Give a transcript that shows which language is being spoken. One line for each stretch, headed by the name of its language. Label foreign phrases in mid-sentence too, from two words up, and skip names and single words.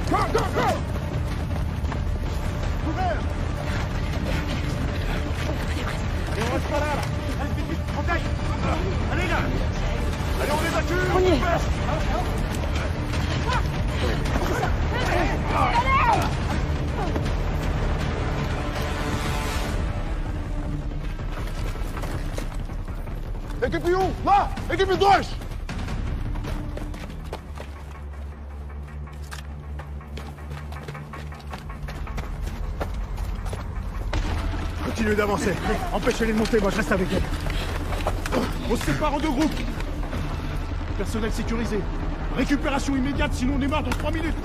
French: Allez là! Allez, on évacue! On y est! Equipe 1, lá! Equipe 2! Continuez d'avancer. Empêchez-les de monter, moi je reste avec elles. On se sépare en deux groupes. Personnel sécurisé. Récupération immédiate, sinon on démarre dans 3 minutes.